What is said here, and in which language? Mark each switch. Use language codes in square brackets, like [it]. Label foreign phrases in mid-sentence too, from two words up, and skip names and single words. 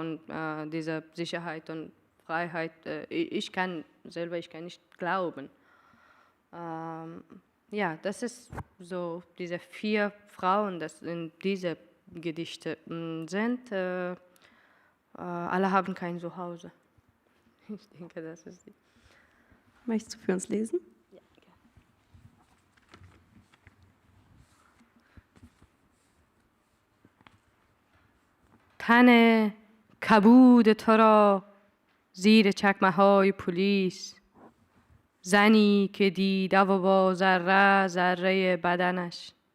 [de] Und diese Sicherheit und Freiheit, ich kann nicht glauben. Ja, das ist so, diese 4 Frauen, das in diese Gedichte sind, alle haben kein Zuhause. Ich denke, das ist die. Möchtest du für uns lesen? Ja, gerne. [fa] تن کبود تو را زیر چکمه‌های پلیس، زنی که دیده و با ذره ذره بدنش